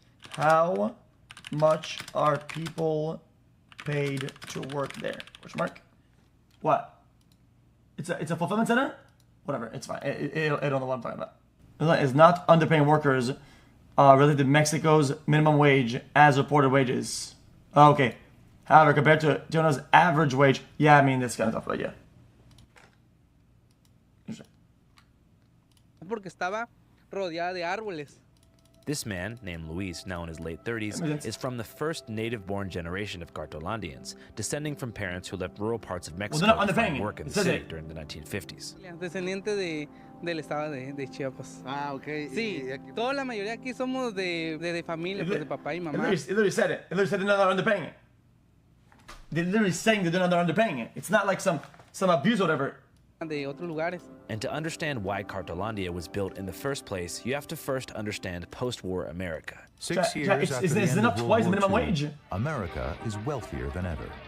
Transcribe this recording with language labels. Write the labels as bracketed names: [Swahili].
[English] How much are people paid to work there? Question mark. What? It's a fulfillment center? Whatever, it's fine. I don't know what I'm talking about. It's not underpaying workers related to Mexico's minimum wage as reported wages. Okay. However, compared to Tijuana's average wage, yeah, I mean, this kind of stuff, but yeah. [Spanish] porque estaba rodeada de árboles. [English] This man, named Luis, now in his late 30s, is from the first native-born generation of Cartolandians, descending from parents who left rural parts of Mexico to find work in the city during the 1950s. [Spanish] Descendiente del estado de Chiapas. Ah, ok. Sí, toda la mayoría aquí somos de familia, pues de papá y mamá. [English] It literally said it. It literally said they're not underpaying it. They're literally saying that they're not underpaying it. It's not like some abuse or whatever. [Spanish] De otros lugares. [English] And to understand why Cartolandia was built in the first place, you have to first understand post-war America. 6 years after the end of World War II, America is wealthier than ever.